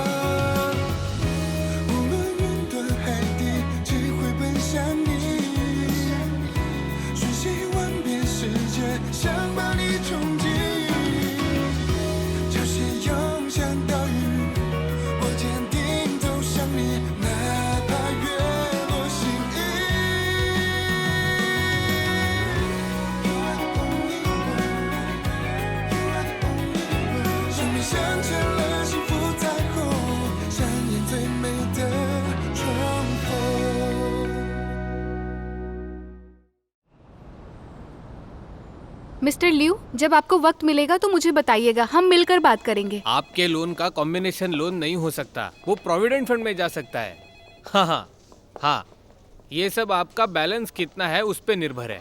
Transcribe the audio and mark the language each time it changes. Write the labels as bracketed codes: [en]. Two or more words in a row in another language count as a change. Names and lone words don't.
[zh] 无论云端海底，只会奔向你，瞬息万变世界，想把你冲击。潮汐涌向岛屿，我坚定走向你，哪怕月落心意。 [en] You are the only one, you are the only one。 [zh] 生命镶嵌了幸福彩虹，上演最美的重逢。 [hi] मिस्टर लिू, जब आपको वक्त मिलेगा तो मुझे बताइएगा, हम मिलकर बात करेंगे। आपके लोन का [en] combination loan [hi] नहीं हो सकता, वो [en] provident fund [hi] में जा सकता है। हाँ हाँ हाँ, ये सब आपका बैलेंस कितना है उस पे निर्भर है।